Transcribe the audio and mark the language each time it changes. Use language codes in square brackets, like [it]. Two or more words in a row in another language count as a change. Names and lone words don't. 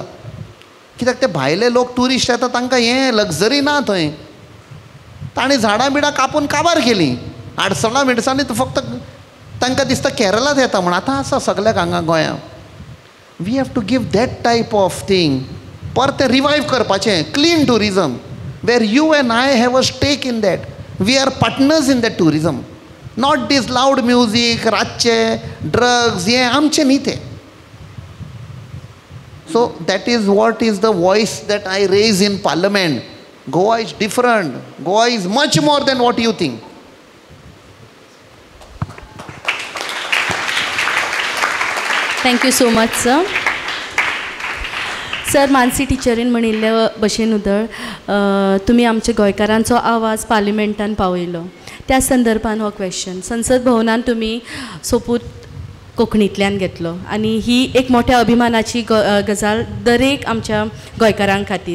[kok] कित्याक ते भायले लोक ट्युरिस्ट येता तांकां हें लग्जरी ना थंय. ताणीं झाडां बिडां कापून काबार केलीं. आडसळां बिडसांनी फक्त तांकां दिसता केरळांत येता म्हण. आतां आसा सगळ्याक हांगा गोंयांत. [en] we have to give that type of thing. [kok] परतें रिवायव करपाचें [en] clean tourism where you and I have a stake in that. we are partners in that tourism. not this loud music, [kok] रातचे ड्रग्स, हें आमचें न्ही तें. [en] So that is what is the voice that I raise in Parliament. Goa is different. Goa is much more than what you think. Thank you so much, sir. [kok] सर, मानसी टिचरीन म्हणिल्ल्या भशेन उदळ तुमी आमच्या गोंयकारांचो आवाज पार्लिमेंटान पावयलो. त्या संदर्भान हो क्वेश्चन. संसद भवनान तुमी सोपूत कोंकणींतल्यान घेतलो आनी ही एक मोठ्या अभिमानाची गजाल दरेक आमच्या गोंयकारां खातीर.